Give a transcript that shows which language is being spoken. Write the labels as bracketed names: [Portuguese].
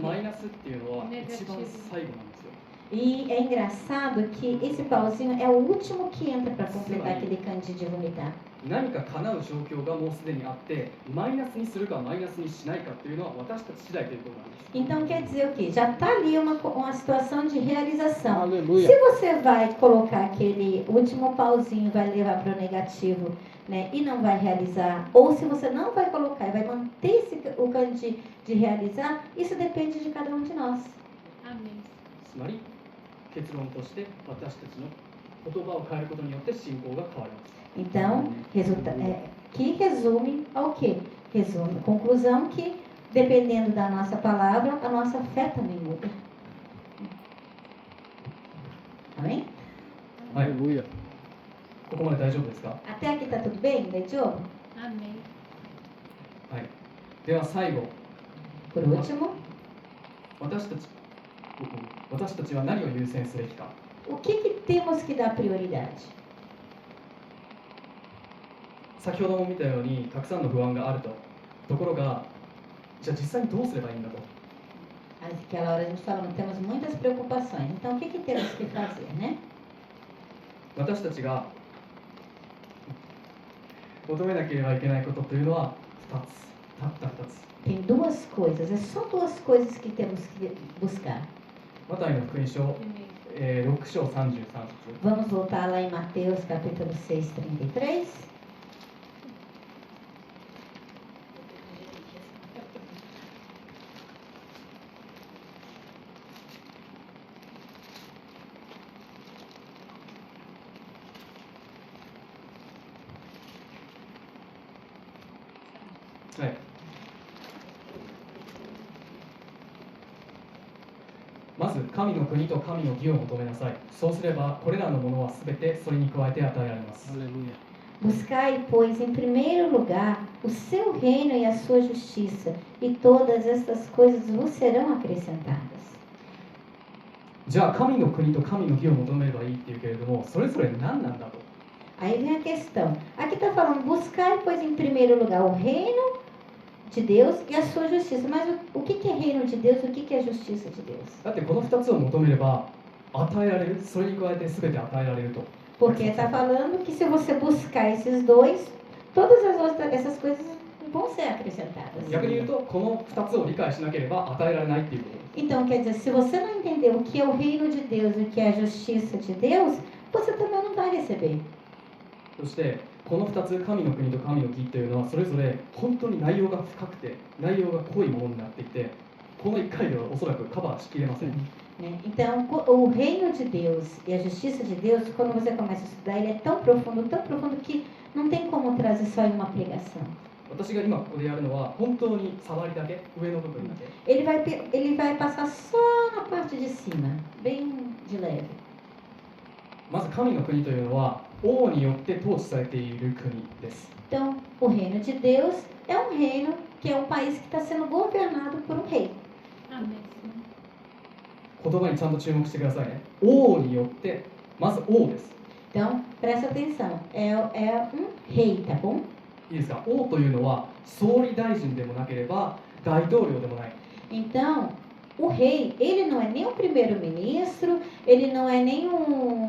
[Japanese] マイナスっていうのは一番最後なんですよ。 [Portuguese] E é engraçado que esse pauzinho é o último que entra para completar aquele kanji de vomitar. [Japanese] 何か叶う状況がもうすでにあって、マイナスにするかマイナスにしないかっていうのは私たち次第ということなんです。 [Portuguese] Então quer dizer o quê? Já está ali uma situação de realização. Aleluia. Se você vai colocar aquele último pauzinho, vai levar para o negativo, né, e não vai realizar, ou se você não vai colocar e vai manter o kanji de realizar, isso depende de cada um de nós. Amém. [Japanese] つまり結論として私たちの言葉を変えることによって信仰が変わります。 [Portuguese] Então, que resume ao quê? Resume, conclusão que, dependendo da nossa palavra, a nossa fé também muda. Amém? [Japanese] はい、 [Portuguese] Aleluia. [Japanese] ここまで大丈夫ですか？ [Portuguese] Até aqui tá tudo bem, Diogo? Amém. [Japanese] はい。では最後、 [Portuguese] Por último, [Japanese] 私たちは何を優先すべきか。 [Portuguese] o que temos que dar prioridade? [Japanese] 先ほども見たようにたくさんの不安があるところが、じゃあ実際にどうすればいいんだと。 [Portuguese] Aquela hora a gente falou, temos muitas preocupações. Então, o que temos que fazer, né? [Japanese] 私たちが求めなければいけないことというのは2つ、たった2つ。 [Portuguese] Tem duas coisas, é só duas coisas que temos que buscar. [Japanese] マタイの福音書、6章33節。 [Portuguese] Vamos voltar lá em Mateus capítulo 6, 33. [Japanese] はい。まず神の国と神の義を求めなさい。そうすればこれらのものはすべてそれに加えて与えられます。 [Portuguese] Aleluia. Buscai, pois, em primeiro lugar o seu reino e a sua justiça, e todas estas coisas vos serão acrescentadas. [Japanese] じゃあ神の国と神の義を求めればいいっていうけれども、それぞれ何なんだと。 [Portuguese] Aí vem a questão. Aqui está falando, buscai, pois, em primeiro lugar o reino de Deus e a sua justiça. Mas o que é reino de Deus e o que é justiça de Deus? [Japanese] だってこの2つを求めれば与えられる、それに加えて全て与えられると。 [Portuguese] Porque está falando que se você buscar esses dois, todas essas coisas vão ser acrescentadas. [Japanese] 逆に言うと、この2つを理解しなければ与えられないっていうことです。 [Portuguese] Então, quer dizer, se você não entender o que é o reino de Deus e o que é a justiça de Deus, você também não vai receber. [Japanese] そしてこの2つ、神の国と神の義というのはそれぞれ本当に内容が深くて内容が濃いものになっていて、この1回ではおそらくカバーしきれません。 [Portuguese] Né? Então, o reino de Deus e a justiça de Deus, quando você começa a estudar, ele é tão profundo que não tem como trazer só em uma pregação. [Japanese] 私が今ここでやるのは本当に触りだけ、上の部分だけ。 [Portuguese] Ele vai passar só na parte de cima, bem de leve. [Japanese] まず神の国というのは王によって統治されている国です。 [Portuguese] Então, o reino de Deus é um reino que é um país que está sendo governado por um rei. Amém. [Japanese] 言葉にちゃんと注目してくださいね。王によって、まず王です。 [Portuguese] Então, presta atenção, é um rei, tá bom? [Japanese] いいですか？王というのは総理大臣でもなければ大統領でもない。 [Portuguese] Então, o rei, ele não é nem um primeiro-ministro, ele não é nem um...